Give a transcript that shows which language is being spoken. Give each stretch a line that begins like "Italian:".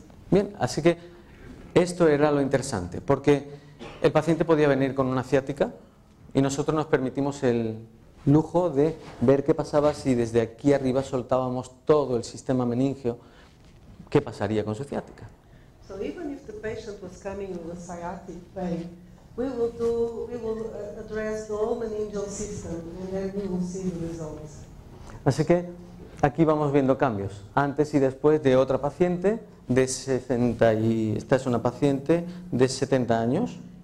Spanish: Bien, así que esto era lo interesante, porque el paciente podía venir con una ciática y nosotros nos permitimos el lujo de ver qué pasaba si desde aquí arriba soltábamos todo el sistema meningio, qué pasaría con su ciática.
English: So even if the patient was coming with a sciatic pain, we will address the whole meningeal system, and then we will see the results.
Spanish: Así que aquí vamos viendo cambios, antes y después de otra paciente de 60 y esta es una paciente de 70 años